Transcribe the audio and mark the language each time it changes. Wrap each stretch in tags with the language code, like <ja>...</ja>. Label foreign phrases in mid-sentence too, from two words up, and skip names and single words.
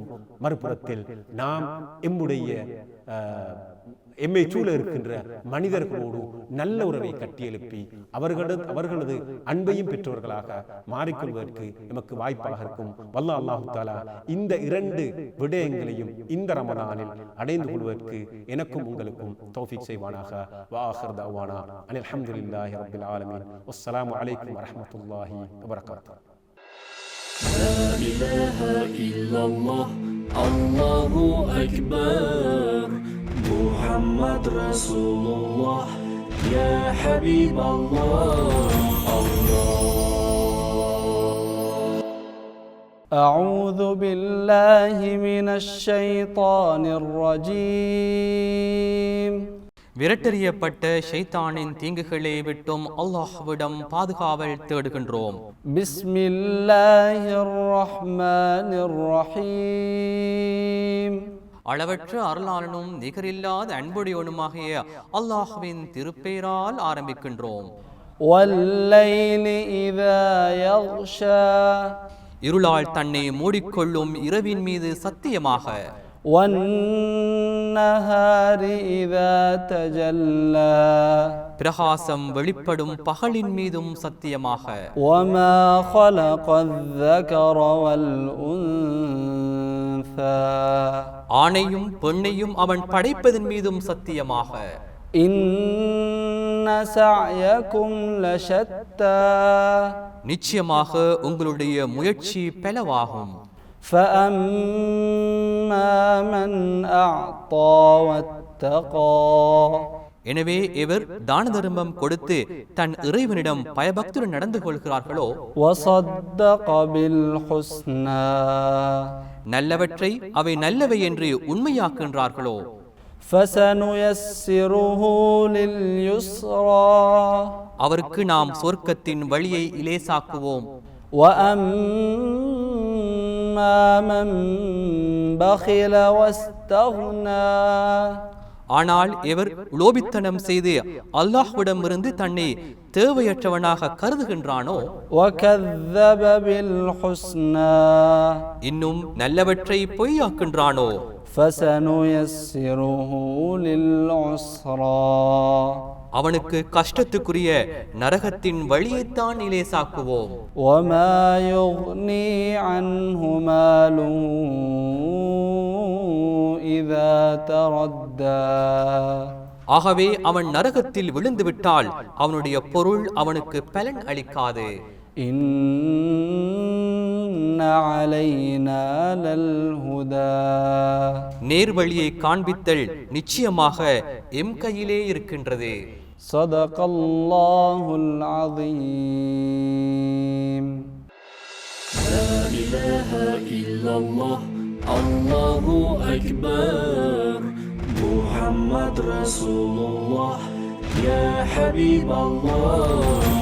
<ta>மறுபுறத்தில் நாம் எம்மை சூழ இருக்கின்ற மனிதர்களோடு நல்ல உறவை கட்டியெழுப்பி அவர்களது அன்பையும் பெற்றவர்களாக மாறிக்கொள்வதற்கு நமக்கு வாய்ப்பாக இருக்கும்.</ta> <ar>والله الله تعالى</ar> <ta>இந்த 2 விடயங்களையும் இந்த ரமலானில் அடைந்து கொள்வதற்கு எனக்கும் உங்களுக்கும் தௌஃபீக் செய்வானாக.</ta> <ar>وآخر دعوانا أن الحمد لله رب العالمين. والسلام عليكم ورحمة الله وبركاته. لا إله إلا الله الله أكبر محمد رسول الله يا حبيب الله أعوذ بالله من الشيطان الرجيم.</ar> <ta>விரட்டறியப்பட்ட ஷைத்தானின் தீங்குகளை விட்டும் அல்லாஹ்விடம் பாதுகாவல் தேடுகின்றோம்.</ta> <ar>بسم الله الرحمن الرحيم.</ar> <ta>அளவற்ற அருளாளனும் நிகரில்லாத அன்புடையவனுமாகிய அல்லாஹ்வின் திருப்பெயரால் ஆரம்பிக்கின்றோம்.</ta> <ar>والليل إذا يغشى.</ar> <ta>இருளால் தன்னை மூடிக்கொள்ளும் இரவின் மீது சத்தியமாக.</ta> <ar>والنهار إذا تجلى.</ar> <ta>பிரகாசம் வெளிப்படும் பகலின் மீதும் சத்தியமாக.</ta> <ar>وما خلق الذكر والأنثى.</ar> <ta>ஆணையும் பெண்ணையும் அவன் படைப்பதன் மீதும் சத்தியமாக.</ta> <ar>إن سعيكم لشتى.</ar> <ta>நிச்சயமாக உங்களுடைய முயற்சி பலவாகும்.</ta> <ar>فأما من أعطى واتقى.</ar> <ta>எனவே இவர் தான தர்மம் கொடுத்து தன் இறைவனிடம் பயபக்தியுடன் நடந்து கொள்கிறார்களோ,</ta> <ar>وصدق بالحسنى.</ar> <ta>நல்லவற்றை அவை நல்லவை என்று உண்மையாக்குகின்றார்களோ,</ta> <ar>فسنيسره لليسرى.</ar> <ta>அவருக்கு நாம் சொர்க்கத்தின் வழியை இலேசாக்குவோம்.</ta> <ar>وأما من بخل واستغنى.</ar> <ta>ஆனால் இவர் லோபித்தனம் செய்து அல்லாஹ்விடமிருந்து தன்னை தேவையற்றவனாக கருதுகின்றானோ,</ta> <ar>وكذب بالحسنى.</ar> <ta>இன்னும் நல்லவற்றை பொய்யாக்கின்றானோ,</ta> <ar>فسنيسره للعسرى.</ar> <ta>அவனுக்கு கஷ்டத்துக்குரிய நரகத்தின் வழியைத்தான் இலேசாக்குவோம்.</ta> <ar>وما يغني عنه ماله إذا تردى.</ar> <ta>ஆகவே அவன் நரகத்தில் விழுந்துவிட்டால் அவனுடைய பொருள் அவனுக்கு பலன் அளிக்காது.</ta> <ar>إن علينا للهدى</ar> <ta>நேர்வழியை காண்பித்தல் நிச்சயமாக எம் கையிலே இருக்கின்றது.</ta> <ar>صدق الله العظيم. لا إله إلا الله الله أكبر محمد رسول الله يا حبيب الله</ar>